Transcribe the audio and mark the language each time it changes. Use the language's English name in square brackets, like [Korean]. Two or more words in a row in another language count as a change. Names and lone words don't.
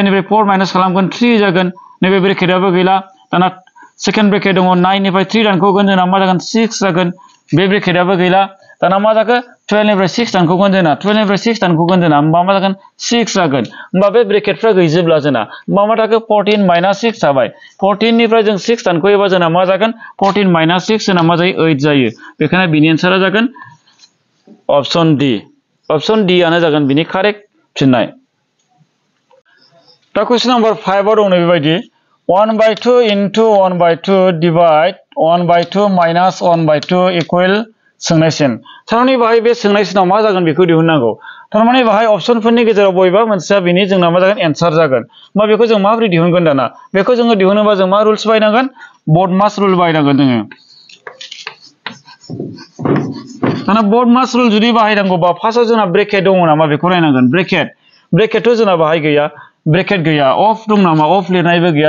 [Bodo] निफ्राय 4 माइनास खालामगोन 3 जागोन नैबे ब्रेकेटआबो गैला दाना सेकेन्ड ब्रेकेट दङ 9 निफ्राय 3 दानख'गोन जोंना मा जागोन 6 जागोन बे ब्रेकेटआबो गैला दाना मा जाखो 12 निफ्राय 6 दानख'गोन जोंना 12 निफ्राय 6 दानख'गोन जोंना होमबा मा जागोन 6 जागोन होमबा बे ब्रेकेटफ्रा गैजोबला जोंना होमबा मा थाखो 14 माइनास 6 थाबाय 14 निफ्राय जों 6 दानख'योबा जोंना मा जागोन 14 माइनास 6 जोंना मा जायो 8 जायो बेखायनो बिनि एन्सारा जागोन [English] option D [Bodo] आनो जागोन बिनि कारेक्ट फिननाय दा [English] question number [Bodo] 5 आव दं बेबायदि [English] 1/2 into 1/2 divide 1/2 minus 1/2 equal [Bodo] सोंनायसिन थारमाने बाहाय बे सोंनायसिनाव मा जागोन बेखौ दिहुननांगौ थारमाने बाहाय अपसनफोरनि गेजेराव बबेबा मोनसेया बिनि जोंना मा जागोन एन्सार जागोन होमबा बेखौ जों माबोरै दिहुनगोन दाना बेखौ जोङो दिहुनोबा जों मा रुल्स बाहायनांगोन बर्ड मास रुल बाहायनांगोन जोङो दाना बर्ड मास रुल जुदि बाहायनांगौबा फार्स्टआव जोंना ब्रेकेट दङ नामा बेखौ नायनांगोन ब्रेकेटथ' जोंना बाहाय गैया ब्रेकेट गैया अफ दं नामा अफ लिरनायबो गैया